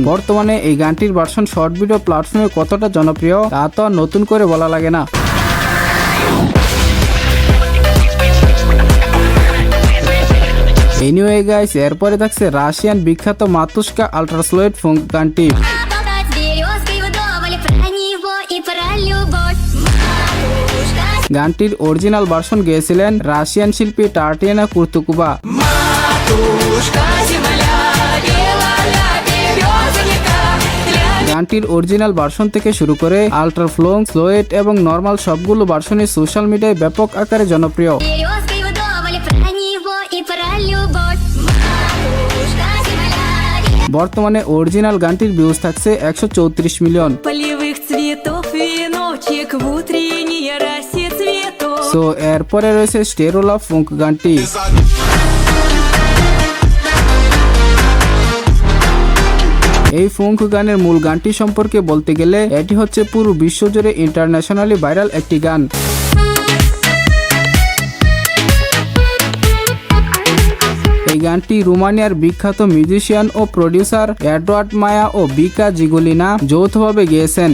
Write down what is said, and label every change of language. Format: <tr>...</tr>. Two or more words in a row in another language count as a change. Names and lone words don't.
<bn>বর্তমানে এই গানটির ভার্সন শর্ট ভিডিও প্ল্যাটফর্মে কতটা জনপ্রিয় তা তো আর নতুন করে বলা লাগে না। এনিওয়ে গাইস, এরপরে থাকছে রাশিয়ান বিখ্যাত মাতুস্কা আল্ট্রাস্লোয়েড ফোঙ্ক গানটি।</bn> <ru>Поболтать с березкой вдоволь про него и про любовь. Матушка,</ru> <bn>গানটির</bn> <en>original version</en> <bn>গেয়েছিলেন রাশিয়ান শিল্পী টার্টিয়ানা কুর্তুকুবা। গানটির</bn> <en>original version</en> <bn>থেকে শুরু করে আল্ট্রা ফ্লোং, স্লোয়েট এবং নর্মাল সবগুলো ভার্সনে</bn> <en>social media</en> <bn>ব্যাপক আকারে জনপ্রিয়।</bn> <ru>березкой вдоволь про него и про любовь. Матушка, земля,</ru> <bn>বর্তমানে অরিজিনাল গানটির ভিউজ থাকছে 134 মিলিয়ন।</bn> <ru>Полевых цветов веночек в утренней росе цветов.</ru> <bn>সো এরপরে রয়েছে স্টেরোলা ফোঙ্ক গানটি। এই ফোঙ্ক গানের মূল গানটি সম্পর্কে বলতে গেলে এটি হচ্ছে পুরো বিশ্বজুড়ে</bn> <en>internationally viral</en> <bn>একটি গান। এই গানটি রোমানিয়ার বিখ্যাত মিউজিশিয়ান ও প্রডিউসার এডওয়ার্ড মায়া ও বিকা জিগোলিনা যৌথভাবে গেয়েছেন।</bn>